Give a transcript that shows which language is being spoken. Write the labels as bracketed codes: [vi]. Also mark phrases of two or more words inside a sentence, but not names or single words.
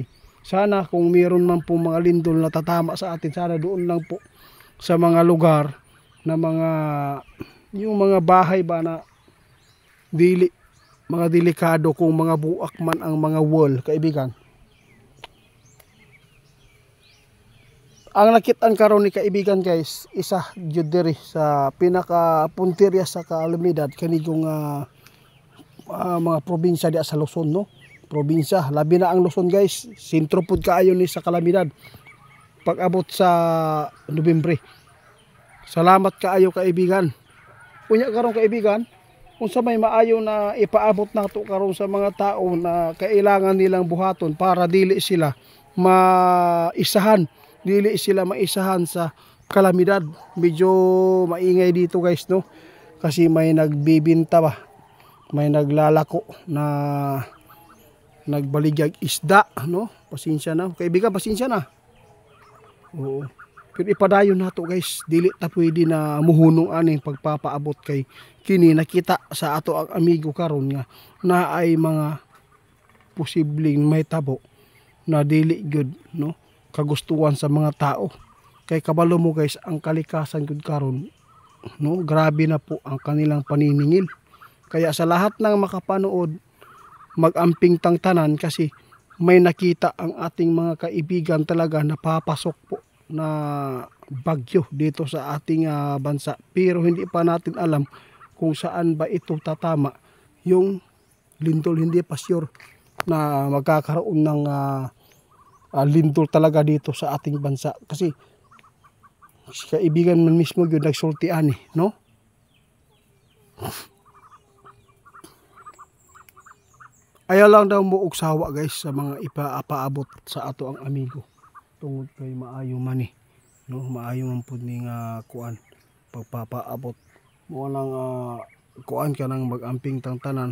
[tl] Sana kung mayroon man po mga lindol na tatama sa atin, sana doon lang po sa mga lugar na yung mga bahay ba na mga delikado, kung mga buak man ang mga wall, kaibigan. [ceb] Ang nakitaan karon ni kaibigan guys, isa jud diri sa pinaka puntirya sa kalamidad kanigong mga probinsya di sa Luzon, no? Probinsya, labi na ang Luzon guys, sentro pud kaayo ni sa kalamidad pag abot sa Nobyembre. Salamat kaayo kaibigan. Unya karon kaibigan, kung sa may maayo na ipaabot nato karon sa mga tao na kailangan nilang buhaton para dili sila maisahan sa kalamidad. [tl] Medyo maingay dito guys, no? Kasi may nagbibinta ba, may naglalako na [ceb] nagbaligyag isda, [tl] no? Pasensya na kaibigan, pasensya na. Oo, [ceb] pero ipadayon nato guys, dili ta pwede na muhunong aning pagpapaabot kay kini nakita sa ato ang amigo karon nga na ay mga posibleng may tabo na dili good, no? [tl] Kagustuhan sa mga tao. [ceb] Kay kabalo mo guys, ang kalikasan gud karon, no? [tl] Grabe na po ang kanilang paniningil. Kaya sa lahat ng makapanood, [ceb] mag-amping tang tanan [tl] kasi may nakita ang ating mga kaibigan talaga na papasok po na bagyo dito sa ating bansa. Pero hindi pa natin alam kung saan ba ito tatama. Yung lindol, hindi pa sure na magkakaroon ng lindol talaga dito sa ating bansa. [ceb] Kasi kaibigan man mismo yun nagsultian, no? Ayaw lang daw mo og sawa guys sa mga ipaabot sa ato ang amigo. Tungod kay maayo man no? Maayo man pud ning kuan pagpapaabot mo nang kuan ka nang mag-amping tang tanan.